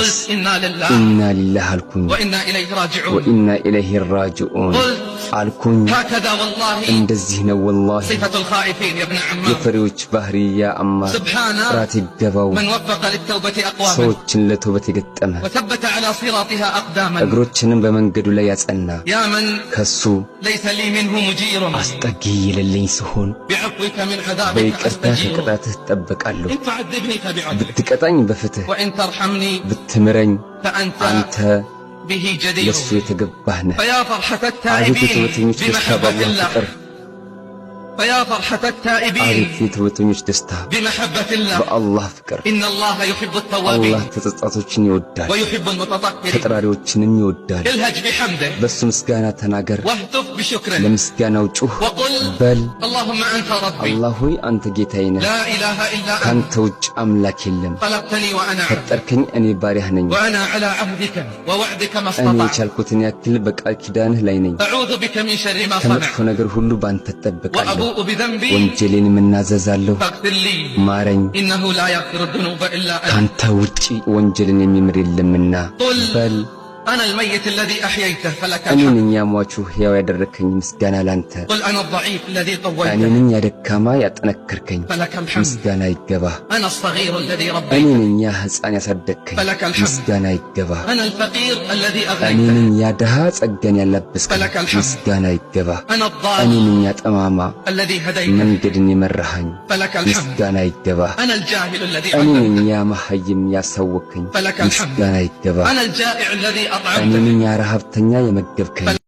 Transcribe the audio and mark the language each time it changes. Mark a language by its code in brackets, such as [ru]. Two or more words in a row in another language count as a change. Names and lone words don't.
[ar] قلت إنا لله إنا لله አልኩኝ وإنا إليه راجعون وإنا إليه راجعون قلت [am] አልኩኝ [ar] هكذا والله [am] እንደዚህ ነው ወላሂ [ar] صفة الخائفين يا ابن عمار [am] የፈሪዎች ባህሪ ያ አማር [ar] سبحان [am] ጥራት ይገባው [ar] من وفق للتوبة أقواما [am] ሰዎችን ለተውበት የገጠመ [ar] وثبت على صراطها أقداما [am] እግሮችንም በመንገዱ ላይ ያጸና [ar] يا من [am] ከሱ [ar] ليس لي منه مجير [am] አስጠጊ የሌለኝ ሲሆን [ar] بعفوك من عذابك [am] በይቅርታ [ar] أستجير [am] ከቅጣትህ እጠበቃለሁ [ar] إن تعذبني فبعدلك [am] ብትቀጣኝ በፍትህ [ar] وإن ترحمني [am] ብትምረኝ [ar] فأنت [am] አንተ [ar] به جدير [am] ለሱ የተገባህ ነህ [ar] فيا فرحة [am] አቤት [ar] التائبين [am] የተወተኞች ደስታ [ar] بمحبة [am] በአላህ [ar] الله [am] ፍቅር [ar] فيا فرحة التائبين [am] አቤት የተወተኞች ደስታ [ar] بمحبة الله [am] በአላህ ፍቅር [ar] إن الله يحب [am] አላህ [ar] التوابين [am] ተጸጻቶችን ይወዳል [ar] ويحب المتطهرين [am] ተጠራሪዎችንም ይወዳል [ar] الهج بحمده [am] በሱ ምስጋና ተናገር [ar] واهتف بشكره [am] ለምስጋናው ጩህ [ar] وقل [am] በል [ar] اللهم أنت ربي [am] አላህ ሆይ አንተ ጌታዬ ነህ [ar] لا إله إلا أنت [am] ካንተ ውጭ አምላክ የለም [ar] خلقتني وأنا عبد [am] ፈጠርከኝ እኔ ባሪያህ ነኝ [ar] وأنا على عهدك ووعدك ما [am] እኔ [ar] استطعت [am] የቻልኩትን ያክል በቃል ኪዳንህ ላይ ነኝ [ar] أعوذ بك من شر ما [am] ከመጥፎ [ar] صنعت [am] ነገር ሁሉ ባንተ እጠብቃለሁ [ar] وأبوء بذنبي [am] ወንጀሌን እናዘዛለሁ [ar] فاغفر لي [am] ማረኝ [ar] إنه لا يغفر الذنوب إلا أنت [am] ካንተ ውጪ ወንጀልን የሚምር የለምና [ar] قل [am] በል [ar] أنا الميت الذي أحييته فلك [am] እኔ [ar] الحمد [am] ነኝ ያሟቹ ሕያው ያደረከኝ ምስጋና ላንተ [ar] قل أنا الضعيف الذي [am] እኔ [ar] قويته [am] ነኝ ያደካማ ያጠነከርከኝ [ar] فلك الحمد [am] ምስጋና ይገባ [ar] أنا الصغير الذي [am] እኔ [ar] ربيته [am] ነኝ ያ ሕፃን ያሳደግከኝ [ar] فلك الحمد [am] ምስጋና ይገባ [ar] أنا الفقير الذي [am] እኔ [ar] أغنيته [am] ነኝ ያ ድሃ ጸጋን ያላበስከኝ [ar] فلك الحمد [am] ምስጋና ይገባ [ar] أنا [am] እኔ [ar] الضال [am] ነኝ ያ ጠማማ [ar] الذي هديته [am] መንገድን የመራኸኝ [ar] فلك الحمد [am] ምስጋና ይገባ [ar] أنا الجاهل الذي [am] እኔ ነኝ [ar] علمته [am] ያ መሐይም ያሳወከኝ [ar] فلك الحمد [am] ምስጋና ይገባ [ar] أنا الجائع الذي [am] እኔ [ar] أطعمته [am] ነኝ ያ ረሃብተኛ የመገብከኝ [ar] فلك